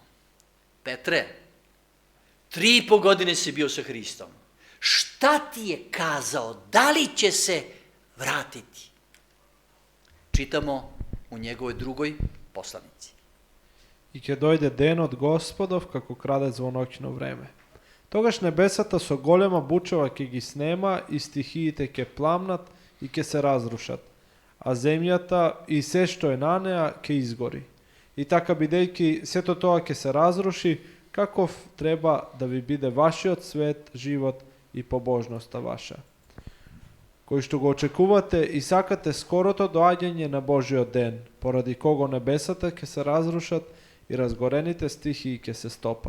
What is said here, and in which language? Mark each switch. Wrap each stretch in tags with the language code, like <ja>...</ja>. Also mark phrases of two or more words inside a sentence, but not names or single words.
<sr>Petre, 3,5 godine si bio sa Hristom. Šta ti je kazao? Da li će se vratiti? Čitamo u njegovoj 2. poslanici.</sr> <mk>И ќе дојде ден од Господов, како краде звоноќно време. Тогаш небесата со голема бучава ќе ги снема и стихиите ќе пламнат и ќе се разрушат, а земјата и се што е на неа ќе изгори. И така бидејќи сето тоа ќе се разруши, каков треба да ви биде вашиот свет, живот и побожноста ваша, кој што го очекувате и сакате скорото доаѓање на Божиот ден, поради кого небесата ќе се разрушат и разгорените стихии ќе се стопат.</mk>